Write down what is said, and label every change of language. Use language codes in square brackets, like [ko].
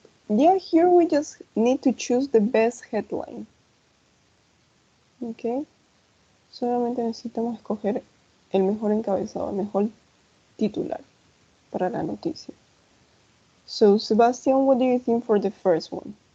[en] Yeah, here we just need to choose the best headline. [es] Okay, solamente necesitamos escoger el mejor encabezado, el mejor titular para la noticia. [en] So, Sebastian, what do you think for the first one?